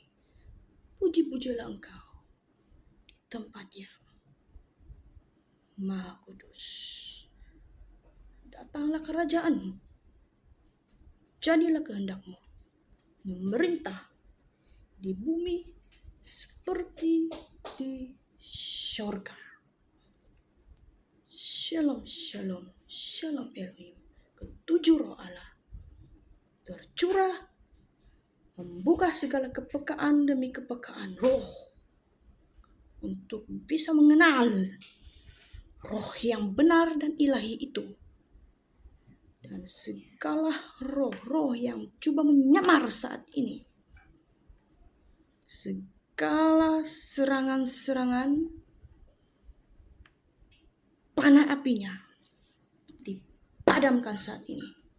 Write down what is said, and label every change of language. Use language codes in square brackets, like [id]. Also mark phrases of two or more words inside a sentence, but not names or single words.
[id] Puji-pujilah Engkau, tempatnya maha kudus. Datanglah kerajaanmu, jadilah kehendakmu, memerintah di bumi seperti di syurga. [he] שלום, שלום, שלום אלוהים. [id] Ketujuh roh Allah tercurah, membuka segala kepekaan demi kepekaan roh untuk bisa mengenal roh yang benar dan ilahi itu. Dan segala roh-roh yang coba menyamar saat ini, segala serangan-serangan panah apinya dipadamkan saat ini.